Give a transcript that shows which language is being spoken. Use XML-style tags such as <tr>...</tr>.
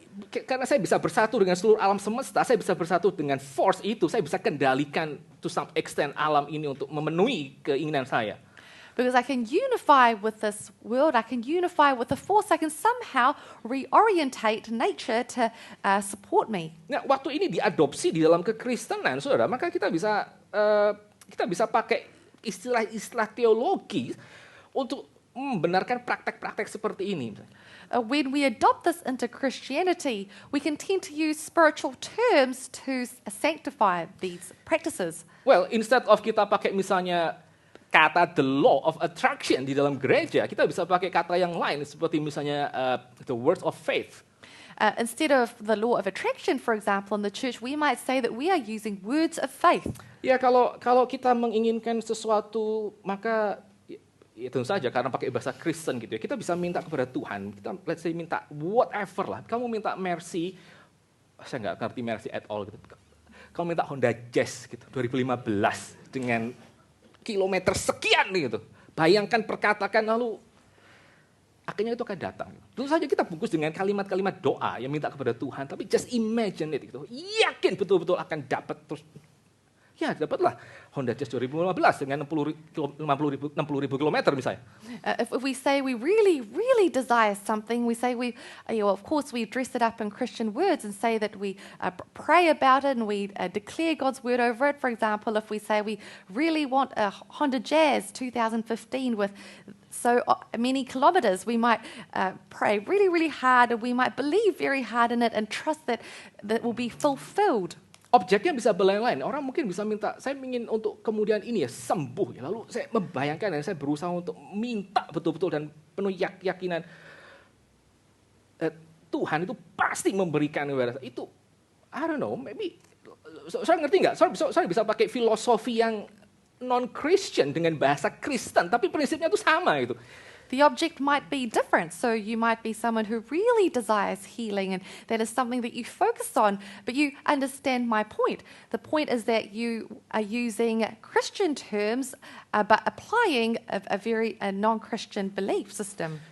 <id>Karena saya bisa bersatu dengan seluruh alam semesta, saya bisa bersatu dengan force itu, saya bisa kendalikan</id> <en>to some extent</en> <id>alam ini untuk memenuhi keinginan saya.</id> <en>Because I can unify with this world, I can unify with the force, I can somehow reorientate nature to support me.</en> <id>Nah, waktu ini diadopsi di dalam kekristenan, saudara, maka kita bisa pakai istilah-istilah teologi untuk membenarkan praktek-praktek seperti ini.</id> <en>When we adopt this into Christianity, we can tend to use spiritual terms to sanctify these practices. Well, instead of</en> <id>kita pakai misalnya kata the law of attraction di dalam gereja, kita bisa pakai kata yang lain seperti misalnya</id> <en>the words of faith. Instead of the law of attraction, for example, in the church, we might say that we are using words of faith.</en> <id>Ya, kalau kita menginginkan sesuatu, maka ya tentu saja karena pakai bahasa Kristen gitu ya, kita bisa minta kepada Tuhan. Kita</id> <en>let's say</en> <id>minta whatever lah. Kamu minta Mercy, saya nggak ngerti Mercy</id> <en>at all</en> <id>gitu. Kamu minta Honda Jazz gitu 2015 dengan kilometer sekian gitu. Bayangkan, perkatakan, lalu akhirnya itu akan datang. Tentu saja kita bungkus dengan kalimat-kalimat doa yang minta kepada Tuhan, tapi</id> <en>just imagine it</en> <id>gitu. Yakin betul-betul akan dapat terus. Ya, dapatlah Honda Jazz 2015 dengan 60.000 kilometer misalnya.</id> <en>If we say we really desire something, we say of course we dress it up in Christian words and say that we pray about it and we declare God's word over it. For example, if we say we really want a Honda Jazz 2015 with so many kilometers, we might pray really hard and we might believe very hard in it and trust that will be fulfilled.</en> <id>Objeknya bisa berlain-lain. Orang mungkin bisa minta, saya ingin untuk kemudian ini ya sembuh. Ya. Lalu saya membayangkan dan saya berusaha untuk minta betul-betul dan penuh keyakinan Tuhan itu pasti memberikan kepada saya. Itu,</id> <en>I don't know, maybe,</en> <id>saya ngerti nggak? Saya bisa pakai filosofi yang non-Christian dengan bahasa Kristen, tapi prinsipnya itu sama gitu.</id> <en>The object might be different, so you might be someone who really desires healing and that is something that you focus on, but you understand my point. The point is that you are using Christian terms but applying a very non-Christian belief system.</en>